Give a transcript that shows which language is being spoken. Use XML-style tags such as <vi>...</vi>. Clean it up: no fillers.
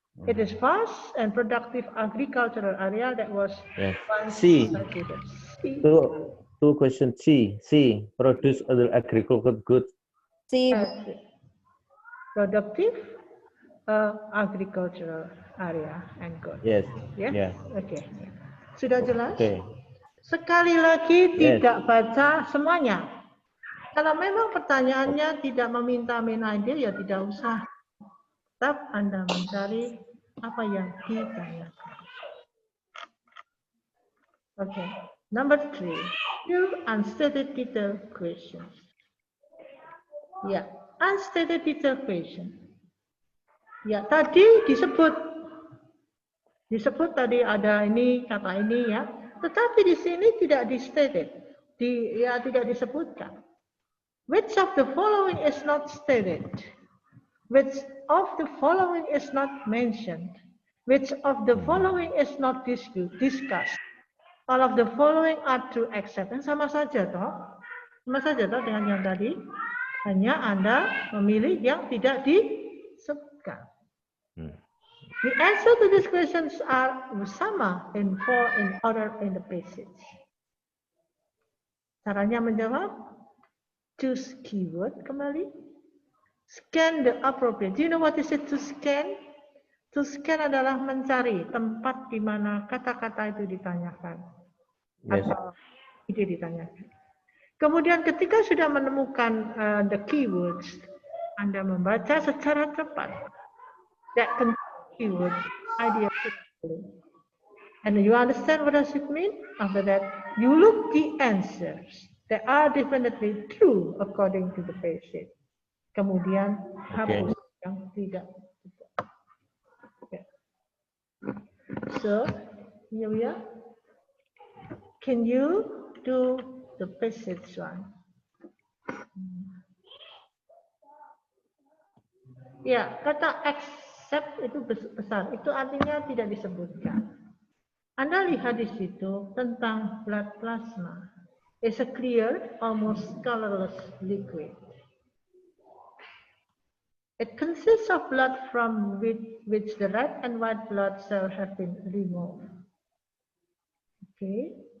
<en>It is vast and productive agricultural area that was once cultivated. Two question C. Produce other agricultural goods. C. Productive agricultural area and good. Yes. Yeah? Yeah.</en> <id>Oke. Sudah jelas?</id> <en>Okay.</en> <id>Sekali lagi tidak baca semuanya. Kalau memang pertanyaannya tidak meminta main idea, ya tidak usah. Tetap Anda mencari apa yang ditanyakan.</id> <en>Okay. Number 3. Two unstated detail questions. Ya, unstated detail question.</en> <id>Ya, tadi disebut tadi ada ini kata ini ya, tetapi di sini tidak di-stated, tidak disebutkan.</id> <en>Which of the following is not stated? Which of the following is not mentioned? Which of the following is not discussed? All of the following are true except.</en> <id>Sama saja toh dengan yang tadi. Hanya Anda memilih yang tidak disebutkan.</id> <en>The answer to these questions are sama in order in the passage.</en> <id>Caranya menjawab,</id> <en>choose keyword</en> <id>kembali.</id> <en>Scan the appropriate. Do you know what is it to scan? To scan</en> <id>adalah mencari tempat di mana kata-kata itu ditanyakan.</id> <en>Yes.</en> <id>Atau ide ditanyakan. Kemudian ketika sudah menemukan the keywords, Anda membaca secara cepat.</id> <en>That keyword idea. And you understand what does it mean? After that, you look the answers. They are definitely true according to the passage.</en> <id>Kemudian hapus yang tidak.</id> <en>Okay. So, here we are. Can you do the passage one?</en> <id>Ya, kata accept itu besar. Itu artinya tidak disebutkan. Anda lihat di situ tentang blood plasma.</id> <en>It's a clear, almost colorless liquid. It consists of blood from which the red and white blood cells have been removed. Okay.</en>